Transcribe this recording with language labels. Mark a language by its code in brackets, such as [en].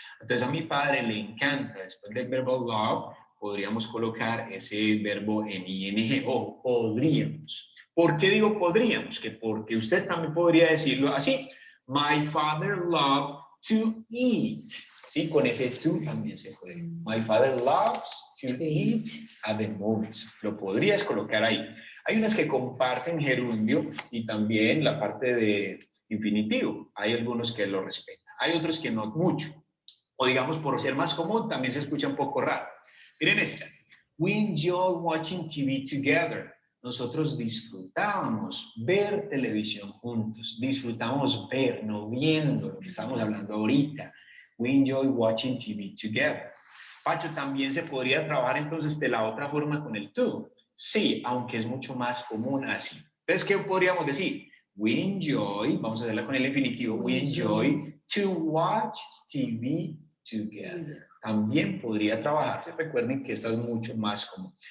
[es] Entonces, a mi padre le encanta, después del verbo love, podríamos colocar ese verbo en ing, o podríamos. ¿Por qué digo podríamos? Que porque usted también podría decirlo así. [en] My father loves to eat. [es] Sí, con ese to también se puede. [en] My father loves to eat at the movies. [es] Lo podrías colocar ahí. Hay unas que comparten gerundio y también la parte de infinitivo. Hay algunos que lo respetan. Hay otros que no mucho. O digamos, por ser más común, también se escucha un poco raro. Miren esta. [en] We enjoy watching TV together. [es] Nosotros disfrutábamos ver televisión juntos. Disfrutamos ver, no viendo lo que estamos hablando ahorita. [en] We enjoy watching TV together. [es] Pacho, también se podría trabajar entonces de la otra forma con el to. Sí, aunque es mucho más común así. Entonces, ¿qué podríamos decir? [en] We enjoy, [es] vamos a hacerla con el infinitivo, [en] we enjoy to watch TV together. [es] También podría trabajarse. Recuerden que esta es mucho más común.